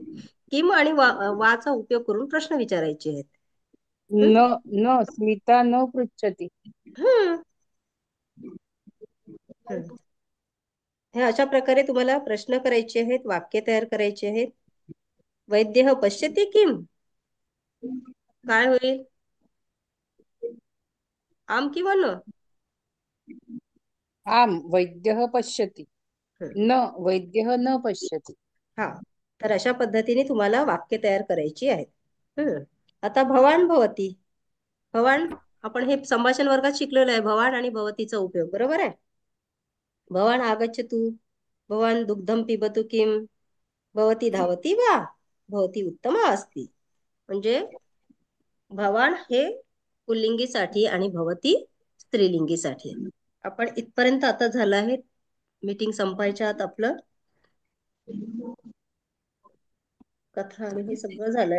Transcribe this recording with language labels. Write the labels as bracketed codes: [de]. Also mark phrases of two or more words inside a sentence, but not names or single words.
[mr] किम आणि वाचा उपयोग करून प्रश्न विचारायचे आहेत. [sa] न स्मिता न पृच्छती. [mr] हे अशा प्रकारे तुम्हाला प्रश्न करायचे आहेत, वाक्य तयार करायचे आहेत. [sa] वैद्य पश्यति किम. [mr] काय होईल? आम किंवा न. [sa] आम वैद्यः पश्यति, न वैद्यः न पश्यति. [mr] हा, तर अशा पद्धतीने तुम्हाला वाक्य तयार करायची आहेत. आता [sa] भवान भवती. [mr] भवान आपण हे संभाषण वर्गात शिकलेलो आहे, भवान आणि भवतीचा उपयोग, बरोबर आहे. [sa] भवान आगच्छतु, भवान दुग्धम पिबतु किम, भवती धावती वा, भवती उत्तमा अस्ति. [mr] म्हणजे भवान हे पुल्लिंगीसाठी आणि भवती स्त्रीलिंगीसाठी. आपण इथपर्यंत आता झालं आहे, मीटिंग संपायच्या आत आपलं कथा आणि हे सगळं झालंय.